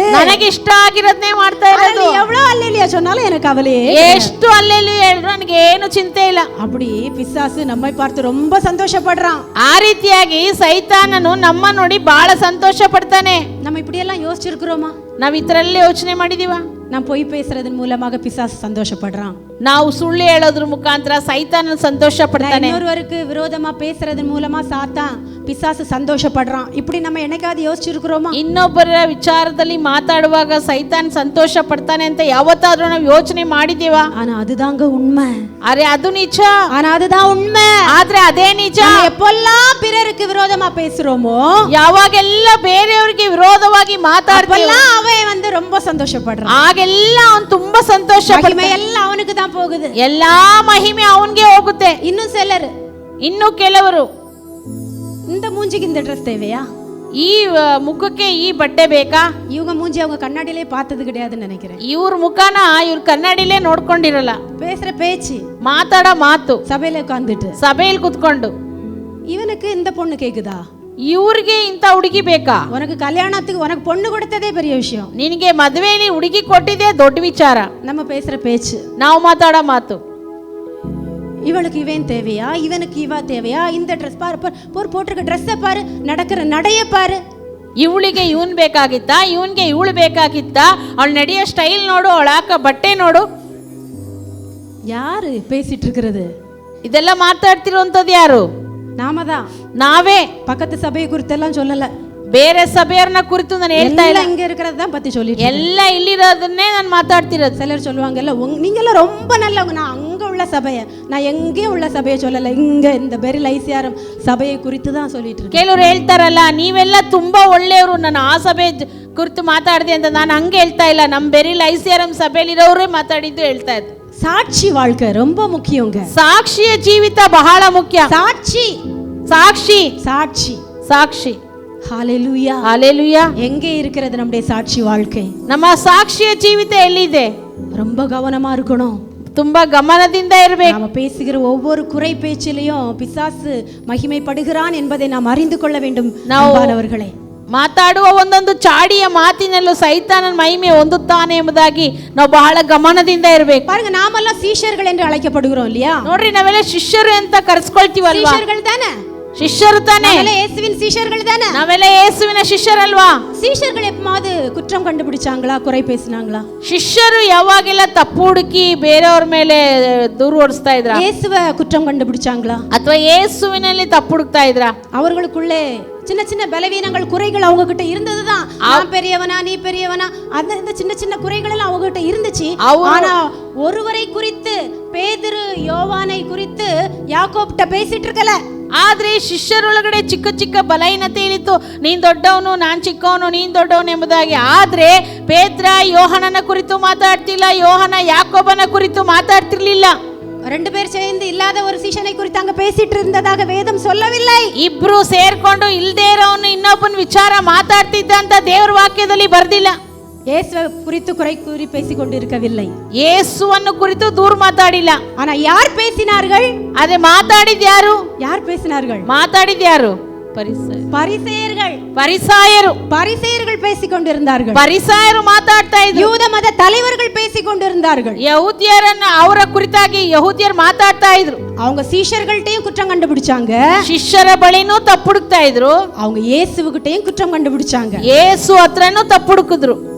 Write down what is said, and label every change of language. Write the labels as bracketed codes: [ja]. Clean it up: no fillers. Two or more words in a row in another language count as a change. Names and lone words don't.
[kn] ನನಗೆ ಇಷ್ಟ ಆಗಿರೋದನ್ನೇ ಮಾಡ್ತಾ ಇರೋದು. [ta] எவ்வளவு அல்லேலியா சொன்னாலும் எனக்கு கவலையே, [kn] ಎಷ್ಟು ಅಲ್ಲೆಲ್ಲಿ ಹೇಳಿದ್ರು ನನಗೆ ಏನು ಚಿಂತೆ ಇಲ್ಲ. [ta] அப்படி பிசாசு நம்மை பார்த்து ரொம்ப சந்தோஷப்படுறான். [kn] ಆ ರೀತಿಯಾಗಿ ಸೈತಾನನು ನಮ್ಮ ನೋಡಿ ಬಹಳ ಸಂತೋಷ ಪಡ್ತಾನೆ. [ta] நம்ம இப்படி எல்லாம் யோசிச்சிருக்கிறோமா? [kn] ನಾವ್ ಇತರಲ್ಲೇ ಯೋಚನೆ ಮಾಡಿದೀವ? [ta] நாம் பொய் பேசுறதன் மூலமாக பிசாசு சந்தோஷப்படுறான். [kn] ನಾವು ಸುಳ್ಳು ಹೇಳೋದ್ರ ಮುಖಾಂತರ ಸೈತಾನ ಸಂತೋಷ ಪಡ್ತಾನೆ. [ta] இன்னொருவருக்கு விரோதமா பேசுறதன் மூலமா சாத்தான் பிசாசு சந்தோஷப்படுறான். இப்படி நம்ம என்னைக்காவது யோசிச்சிருக்கிறோமா? [kn] ಇನ್ನೊಬ್ಬರ ವಿಚಾರದಲ್ಲಿ ಮಾತಾಡುವಾಗ ಸೈತಾನ್ ಸಂತೋಷ ಪಡ್ತಾನೆ ಅಂತ ಯಾವತ್ತಾದ್ರೂ ನಾವು ಯೋಚನೆ ಮಾಡಿದೀವಾ? [ta] ஆனா அதுதாங்க உண்மை. [kn] ಅರೆ ಅದು ನಿಜ, [ta] ஆனா அதுதான் உண்மை. [kn] ಆದ್ರೆ ಅದೇ ನಿಜ. [ta] எப்பெல்லாம் பிறருக்கு விரோதமா பேசுறோமோ, [kn] ಯಾವಾಗೆಲ್ಲ ಬೇರೆಯವರಿಗೆ ವಿರೋಧವಾಗಿ ಮಾತಾಡ್ತೀವೋ [ta] அவன் வந்து ரொம்ப சந்தோஷப்படுறான். [kn] ಆಗೆಲ್ಲ ಅವನು ತುಂಬಾ ಸಂತೋಷ ಪಡ್ತಾನೆ. [ta] எல்லாம் அவனுக்கு தான் போகுது, [kn] ಎಲ್ಲಾ ಮಹಿಮೆ ಅವನಿಗೆ ಹೋಗುತ್ತೆ. [ta] இன்னும் சிலர், [kn] ಇನ್ನು ಕೆಲವರು, [ta] இந்த மூஞ்சிக்கு இந்த ட்ரெஸ் தேவையா, [kn] ಈ ಮುಖಕ್ಕೆ ಈ ಬಟ್ಟೆ ಬೇಕಾ, [ta] இவங்க மூஞ்சி அவங்க கண்ணாடியிலே பார்த்தது கிடையாதுன்னு நினைக்கிறேன். [kn] ಇವ್ರ ಮುಖನ ಇವ್ರ ಕನ್ನಡಿಲೇ ನೋಡ್ಕೊಂಡಿರಲ್ಲ. [ta] பேசுற பேச்சு, [kn] ಮಾತಾಡೋ ಮಾತು, [ta] சபையில உட்கார்ந்துட்டு [kn] ಸಭೆಯಲ್ಲಿ ಕುತ್ಕೊಂಡು [ta] இவனுக்கு இந்த பொண்ணு கேக்குதா, [kn] ಇವ್ರಿಗೆ ಇಂಥ ಹುಡುಗಿ ಬೇಕಾ, [ta] உனக்கு கல்யாணத்துக்கு உனக்கு பொண்ணு கொடுத்ததே பெரிய விஷயம், [kn] ನಿನಗೆ ಮದುವೆಯಲ್ಲಿ ಹುಡುಗಿ ಕೊಟ್ಟಿದೆ ದೊಡ್ಡ ವಿಚಾರ. [ta] நம்ம பேசுற பேச்சு, [kn] ನಾವು ಮಾತಾಡೋ ಮಾತು, [ta] இவளுக்கு இவன் தேவையா, இவனுக்கு இவ தேவையா, இந்த ட்ரெஸ் பாரு, போட்டிருக்க ட்ரெஸ்ஸை பாரு, நடக்கிற நடைய பாரு, [kn] ಇವಳಿಗೆ ಇವನ್ ಬೇಕಾಗಿತ್ತ, ಇವನ್ಗೆ ಇವಳು ಬೇಕಾಗಿತ್ತ, ಅವಳು ನಡೆಯೋ ಸ್ಟೈಲ್ ನೋಡು, ಅವಳು ಹಾಕೋ ಬಟ್ಟೆ ನೋಡು. [ta] யாரு பேசிட்டு இருக்கிறது? [kn] ಇದೆಲ್ಲ ಮಾತಾಡ್ತಿರುವಂತದ್ದು ಯಾರು? [ta] நாம தான். [kn] ನಾವೇ. [ta] பக்கத்து சபையை குறித்தெல்லாம் சொல்லல, [kn] ಬೇರೆ ಸಭೆಯವ್ರನ್ನ ಕುರಿತು ನಾನು ಹೇಳ್ತಾ ಇಲ್ಲ, [ta] இங்க இருக்கிறது தான் பத்தி சொல்லிட்டு, [kn] ಎಲ್ಲ ಇಲ್ಲಿರೋದನ್ನೇ ನಾನು ಮಾತಾಡ್ತಿರೋದು. [ta] சிலர் சொல்லுவாங்கல்ல, நீங்கெல்லாம் ரொம்ப நல்லவங்க, நான் அங்க உள்ள சபையை, நான் எங்கேயும் உள்ள சபையை சொல்லல, இங்க இந்த பெரில் ஐசிஆர்எம் சபையை குறித்து தான் சொல்லிட்டு இருக்கேன். [kn] ಕೆಲವರು ಹೇಳ್ತಾರಲ್ಲ, ನೀವೆಲ್ಲ ತುಂಬಾ ಒಳ್ಳೆಯವರು, ನಾನು ಆ ಸಭೆ ಕುರಿತು ಮಾತಾಡಿದೆ ಅಂತ. ನಾನು ಹಂಗೆ ಹೇಳ್ತಾ ಇಲ್ಲ, ನಮ್ಮ ಬೆರಿಲ್ ಐಸಿಆರ್ಎಂ ಸಭೆಯಲ್ಲಿರೋರೇ ಮಾತಾಡಿದ್ದು ಹೇಳ್ತಾ ಇದ್ದೆ. [ta] சாட்சி வாழ்க்கை ரொம்ப முக்கியங்க. [kn] ಸಾಕ್ಷಿಯ ಜೀವಿತ ಬಹಳ ಮುಖ್ಯ. [ta] சாட்சி, [kn] ಸಾಕ್ಷಿ, [ta] சாட்சி, [kn] ಸಾಕ್ಷಿ. [ta] ஹalleluya. ஹalleluya. எங்கே இருக்கிறது நம்முடைய சாட்சி வாழ்க்கை? [kn] ನಮ್ಮ ಸಾಕ್ಷಿಯ ಜೀವಿತ ಎಲ್ಲಿದೆ? [ta] ரொம்ப கவனமா இருக்கணும். [kn] ತುಂಬಾ ಗಮನದಿಂದ ಇರಬೇಕು. [ta] நாம பேசுகிற ஒவ்வொரு குறை பேச்சிலையும் பிசாசு மகிமைப்படுகிறான் என்பதை நாம் அறிந்து கொள்ள வேண்டும் அன்பானவர்களே. [kn] ಮಾತಾಡುವ ಒಂದೊಂದು ಚಾಡಿಯ ಮಾತಿನಲ್ಲೂ ಸೈತಾನನ ಮಹಿಮೆ ಹೊಂದುತ್ತಾನೆ ಎಂಬುದಾಗಿ ನಾವು ಬಹಳ ಗಮನದಿಂದ ಇರಬೇಕು. [ta] பாருங்க, நாமெல்லாம் சீஷர்கள் என்று அழைக்கப்படுகிறோம் இல்லையா? [kn] ನೋಡ್ರಿ, ನಾವೆಲ್ಲ ಶಿಷ್ಯರು ಅಂತ ಕರೆಸ್ಕೊಳ್ತೀವಲ್ವಾ? [ta] சீஷர்கள் தானே? [kn] ಶಿಷ್ಯರು ತಾನೆ. [ta] நாமெல்லாம் இயேசுவின் சீஷர்கள் தானே? [kn] ನಾವೆಲ್ಲ ಯೇಸುವಿನ ಶಿಷ್ಯರಲ್ವಾ? [ta] சீஷர்கள் எப்பமாவது குற்றம் கண்டுபிடிச்சாங்களா, குறை பேசினாங்களா? [kn] ಶಿಷ್ಯರು ಯಾವಾಗೆಲ್ಲ ತಪ್ಪು ಹುಡುಕಿ ಬೇರೆಯವ್ರ ಮೇಲೆ ದೂರು ಓಡಿಸ್ತಾ ಇದ್ರ? [ta] இயேசுவை குற்றம் கண்டுபிடிச்சாங்களா? [kn] ಅಥವಾ ಯೇಸುವಿನಲ್ಲಿ ತಪ್ಪು ಹುಡುಕ್ತಾ ಇದ್ರ? [ta] அவர்களுக்குள்ளே சின்ன சின்ன பலவீனங்கள், குறைகள் அவங்க கிட்ட இருந்ததுதான். நான் பெரியவனா, நீ பெரியவனா, அந்த சின்ன சின்ன குறைகள் எல்லாம் அவங்க கிட்ட இருந்துச்சு. ஆனா ஒருவரை குறித்து, பேதுரு யோவானை குறித்து யாக்கோப்ட்ட பேசிட்டு இருக்கல. [kn] ಆದ್ರೆ ಶಿಷ್ಯರೊಳಗಡೆ ಚಿಕ್ಕ ಚಿಕ್ಕ ಬಲಹೀನತೆ ಇತ್ತು. ನೀನ್ ದೊಡ್ಡವನು, ನಾನ್ ಚಿಕ್ಕವನು, ನೀನ್ ದೊಡ್ಡವನು ಎಂಬುದಾಗಿ. ಆದ್ರೆ ಪೇತ್ರ ಯೋಹನನ ಕುರಿತು ಮಾತಾಡ್ತಿಲ್ಲ, ಯೋಹನ ಯಾಕೋಬನ ಕುರಿತು ಮಾತಾಡ್ತಿರ್ಲಿಲ್ಲ. [ta] ரெண்டு பேர் சேர்ந்து இல்லாத ஒரு சீஷனை குறித்து அங்க பேசிட்டு இருந்ததாக வேதம் சொல்லவில்லை. [kn] ಇಬ್ರು ಸೇರ್ಕೊಂಡು ಇಲ್ದೇ ಇರೋನು ಇನ್ನೊಬ್ಬನ ವಿಚಾರ ಮಾತಾಡ್ತಿದ್ದ ಅಂತ ದೇವರ ವಾಕ್ಯದಲ್ಲಿ ಬರ್ದಿಲ್ಲ. [ta] இயேசுவை குறித்து குறை கூறி பேசிக் கொண்டிருக்கவில்லை. [kn] ಯೇಸುವನ್ನು ಕುರಿತು ದೂರ ಮಾತಾಡಿಲ್ಲ. [ta] ஆனா யார் பேசினார்கள்? [kn] ಅದೇ ಮಾತಾಡಿದ ಯಾರು? [ta] யார் பேசினார்கள்? [kn] ಮಾತಾಡಿದ ಯಾರು? [ta] பரிசேயர்கள். பரிசேயர்கள் பேசிக் கொண்டிருந்தார்கள். [kn] ಪರಿಸಾಯರು ಮಾತಾಡ್ತಾ ಇದ್ರು. [ta] யூத மத தலைவர்கள் பேசிக் கொண்டிருந்தார்கள். [kn] ಯಹೂದ್ಯರನ್ನ ಅವರ ಕುರಿತಾಗಿ ಯಹೂದ್ಯರು ಮಾತಾಡ್ತಾ ಇದ್ರು. [ta] அவங்க சீஷர்கள்ட்டையும் குற்றம் கண்டுபிடிச்சாங்க. [kn] ಶಿಷ್ಯರ ಬಳಿನೂ ತಪ್ಪು ಹುಡುಕ್ತಾ ಇದ್ರು. [ta] அவங்க இயேசுவுகிட்டையும் குற்றம் கண்டுபிடிச்சாங்க. [kn] ಯೇಸು ಹತ್ರನೂ ತಪ್ಪು ಹುಡುಕಿದ್ರು.